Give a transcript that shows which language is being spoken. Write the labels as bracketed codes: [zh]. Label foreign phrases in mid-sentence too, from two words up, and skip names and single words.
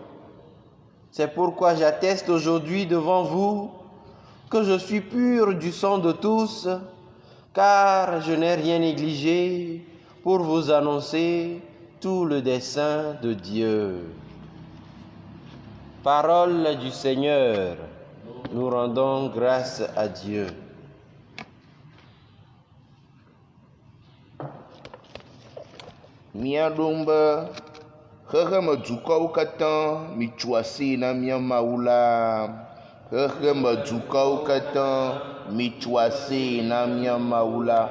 [fr] C'est pourquoi j'atteste aujourd'hui devant vous que je suis pur du sang de tous, car je n'ai rien négligé pour vous annoncer tout le dessein de Dieu. Parole du Seigneur, nous rendons grâce à Dieu. [ee] Miadomba, xexeme dukɔwo katã mitso asi na mía Mawu la. Xexeme dukɔwo katã mitso asi na mía Mawu la.